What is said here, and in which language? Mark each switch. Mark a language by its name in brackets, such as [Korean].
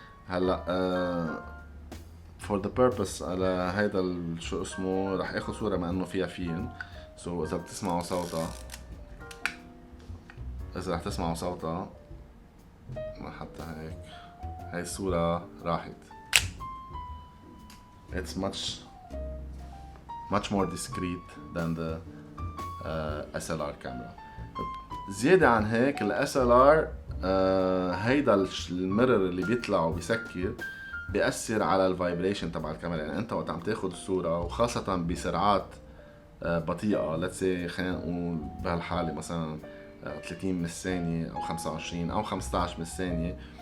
[Arabic] هلا [English] for the purpose [Arabic] على هيدا شو اسمه رح اخذ صورة مع انه فيها فيلم. سو اذا بتسمعوا صوتها اذا رح تسمعوا صوتها حتى هيك هاي الصورة راحت. [English] It's much more discreet than the SLR camera. [Arabic] زيادة عن هيك ال SLR هيدا الميرور اللي بيطلع وبيسكر بيأثر على الفايبريشن تبع الكاميرا. يعني انت وقت عم تاخد الصورة وخاصة بسرعات بطيئة [English] let's say [Arabic] خلينا نقول بهالحالة مثلا 30 من الثانية او 25 او 15 من الثانية